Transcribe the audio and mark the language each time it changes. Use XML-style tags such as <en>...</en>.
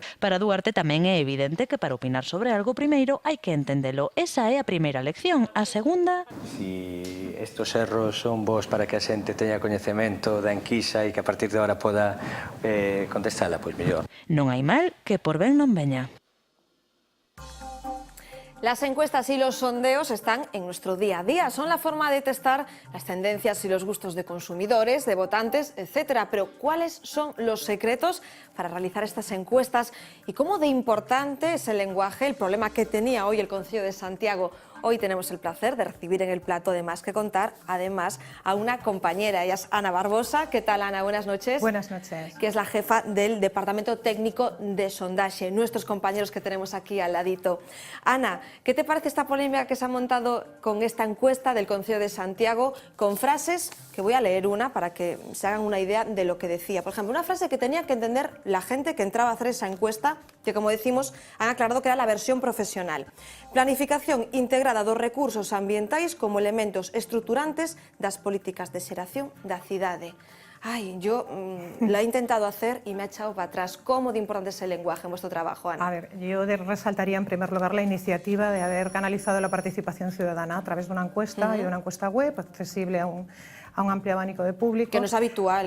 <gl>Para Duarte tamén é evidente que para opinar sobre algo primeiro hai que entendelo. Esa é a primeira lección. A segunda... Si estos erros son bons para que a xente teña coñecemento da enquisa e que a partir de agora poda contestala, pois mellor. Non hai mal que por ben non veña.</gl> <es>Las encuestas y los sondeos están en nuestro día a día. Son la forma de testar las tendencias y los gustos de consumidores, de votantes, etcétera. Pero ¿cuáles son los secretos para realizar estas encuestas? ¿Y cómo de importante es el lenguaje, el problema que tenía hoy el Concello de Santiago? Hoy tenemos el placer de recibir en el plato de Más que Contar, además, a una compañera. Ella es Ana Barbosa. ¿Qué tal, Ana? Buenas noches. Buenas noches. Que es la jefa del Departamento Técnico de Sondaje, nuestros compañeros que tenemos aquí al ladito. Ana, ¿qué te parece esta polémica que se ha montado con esta encuesta del Concello de Santiago, con frases, que voy a leer una para que se hagan una idea de lo que decía? Por ejemplo, una frase que tenía que entender la gente que entraba a hacer esa encuesta, que, como decimos, han aclarado que era la versión profesional.</es> <gl>Planificación integrada dos recursos ambientais como elementos estruturantes das políticas de xeración da cidade.</gl> <es>Ay, yo la he intentado hacer y me ha echado para atrás. ¿Cómo de importante es el lenguaje en vuestro trabajo, Ana? A ver, yo resaltaría en primer lugar la iniciativa de haber canalizado la participación ciudadana a través de una encuesta y de una encuesta web accesible a un amplio abanico de público. Que no es habitual,</es>